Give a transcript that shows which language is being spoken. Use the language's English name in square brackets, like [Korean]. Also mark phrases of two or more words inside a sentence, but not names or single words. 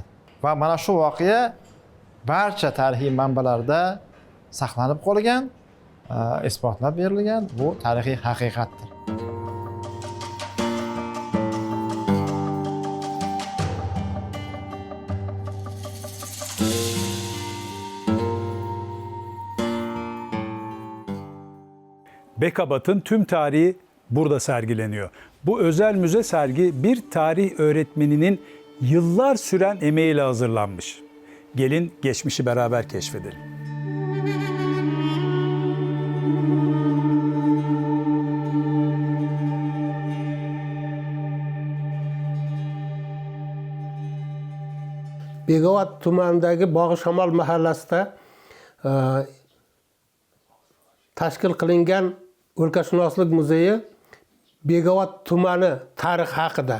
[Uzbek] Va mana shu voqea barcha tarixiy manbalarda saqlanib qolgan, isbotlab berilgan, bu tarixiy haqiqatdir. [Turkish] Bekabat'ın tüm tarihi burada sergileniyor. Bu özel müze sergi bir tarih öğretmeninin yıllar süren emeğiyle hazırlanmış. Gelin geçmişi beraber keşfedelim. [Uzbek] Begovat tumanidagi Bog'ishamol mahallasida tashkil qilingan O'lkashunoslik muzeyi Begovat tumani tarixi haqida.